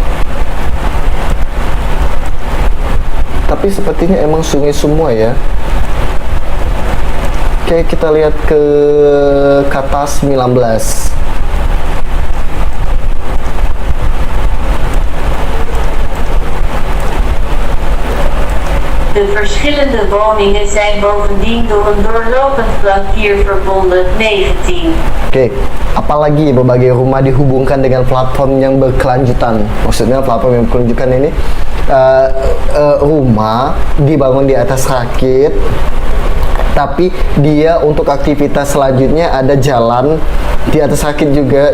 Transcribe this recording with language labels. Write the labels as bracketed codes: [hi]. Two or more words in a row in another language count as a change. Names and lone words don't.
[id] Tapi sepertinya emang sungai semua ya. Oke, kita lihat ke kata 19. [nl] De verschillende woningen zijn bovendien door een doorlopend plankier verbonden. [id] 19. Oke, apalagi berbagai rumah dihubungkan dengan platform yang berkelanjutan. Maksudnya platform yang berkelanjutan ini rumah dibangun di atas rakit, tapi dia untuk aktivitas selanjutnya ada jalan di atas rakit juga.